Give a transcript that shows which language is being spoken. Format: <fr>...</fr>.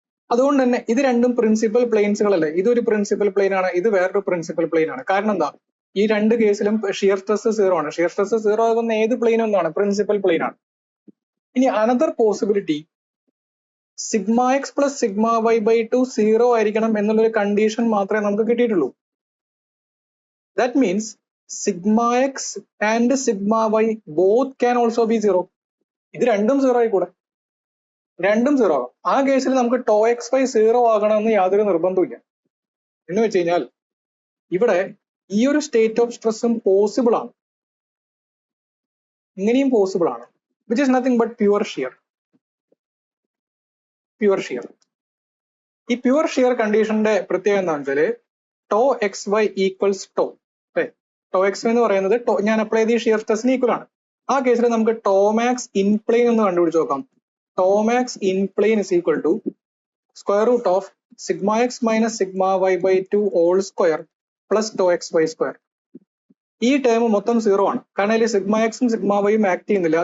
<ml>അതുകൊണ്ട് തന്നെ ഇത് രണ്ടും പ്രിൻസിപ്പൽ പ്ലെയിൻസുകളല്ലേ. ഇതൊരു പ്രിൻസിപ്പൽ പ്ലെയിൻ ആണ്, ഇത് വേറൊരു പ്രിൻസിപ്പൽ പ്ലെയിൻ ആണ്. കാരണം എന്താ, ഈ രണ്ട് കേസിലും ഷിയർ സ്ട്രെസ് 0 ആണ്. ഷിയർ സ്ട്രെസ് 0 ആകുന്ന ഏത് പ്ലെയിൻ ഒന്നാണ്, പ്രിൻസിപ്പൽ പ്ലെയിൻ ആണ്. ഇനി another possibility, sigma X plus sigma y/2 0 ആയിരിക്കണം എന്നുള്ളൊരു കണ്ടീഷൻ മാത്രമേ നമുക്ക് കിട്ടിയിട്ടുള്ളൂ.</ml> <en>That means sigma x and sigma y both can also be 0.</en> <ml>ഇത് രണ്ടും 0 ആയിക്കൂടെ? രണ്ടും 0 ആകാം. ആ കേസിൽ നമുക്ക് tau xy 0 ആകണമെന്ന് യാതൊരു നിർബന്ധമില്ല. എന്ന് വെച്ച് കഴിഞ്ഞാൽ ഇവിടെ ഈ ഒരു സ്റ്റേറ്റ് ഓഫ് സ്ട്രെസ്സും പോസിബിൾ ആണ്, ഇങ്ങനെയും പോസിബിൾ ആണ്, which is nothing but pure shear. Pure shear. ഈ പ്യുവർ ഷിയർ കണ്ടീഷന്റെ പ്രത്യേകത എന്താണെന്ന് വെച്ചാല് tau xy equals tau. tau xy എന്ന് പറയുന്നത് ഞാൻ അപ്ലൈ ചെയ്ത ഷിയർ സ്ട്രെസ്സിന് ഈക്വൽ ആണ്. ആ കേസിൽ നമുക്ക് tau max in plane എന്ന് കണ്ടുപിടിച്ച് നോക്കാം.</ml> <en>tau max in plane is equal to square root of sigma x minus sigma y/2 whole square plus tau xy square.</en> <ml>ഈ ടേം മൊത്തം 0 ആണ്, കാരണം അതിൽ സിഗ്മ എക്സും സിഗ്മ വൈയും ആക്ട് ചെയ്യുന്നില്ല.</ml>